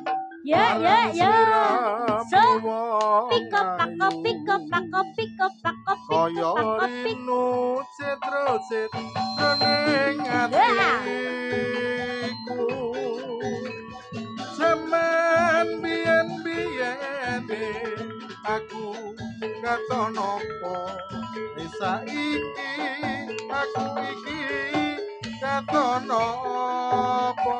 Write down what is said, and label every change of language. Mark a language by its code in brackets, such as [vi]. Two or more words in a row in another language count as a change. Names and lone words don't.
[jv] Ya. [en] So, pick up, [jv] kaya rinu citra ning atiku jaman biyen aku katon apa saiki aku iki katon apa